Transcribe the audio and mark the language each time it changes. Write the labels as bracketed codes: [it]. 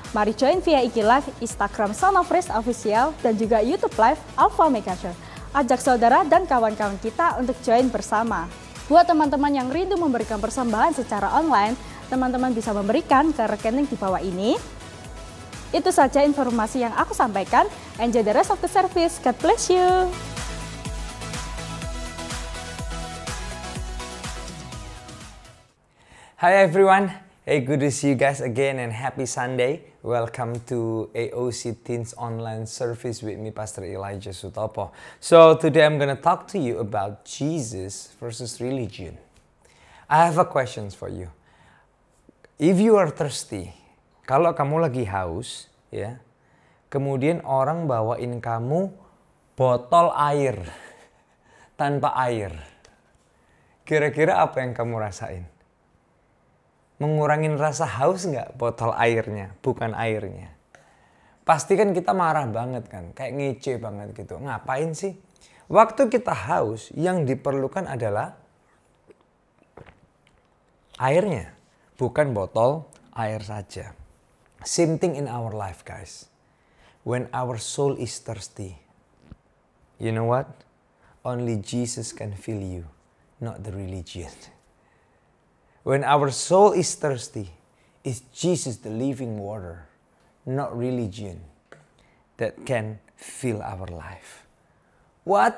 [id] Mari join via IG Live, Instagram Son of Praise Official, dan juga YouTube Live Alpha Omega Church. Ajak saudara dan kawan-kawan kita untuk join bersama. Buat teman-teman yang rindu memberikan persembahan secara online, teman-teman bisa memberikan ke rekening di bawah ini. Itu saja informasi yang aku sampaikan. [en] Enjoy the rest of the service. God bless you. Hi everyone. Hey, good to see you guys again and happy Sunday. Welcome to AOC Teens Online Service with me, Pastor Elijah Sutopo. So today I'm going to talk to you about Jesus versus religion. I have a question for you. If you are thirsty, [id] kalau kamu lagi haus, ya, kemudian orang bawain kamu botol air tanpa air, kira-kira apa yang kamu rasain? Mengurangin rasa haus nggak botol airnya, bukan airnya? Pasti kan kita marah banget kan, kayak ngece banget gitu. Ngapain sih? Waktu kita haus, yang diperlukan adalah airnya, bukan botol air saja. [en] Same thing in our life, guys. When our soul is thirsty, you know what? Only Jesus can fill you, not the religion. When our soul is thirsty, it's Jesus the living water, not religion, that can fill our life. What?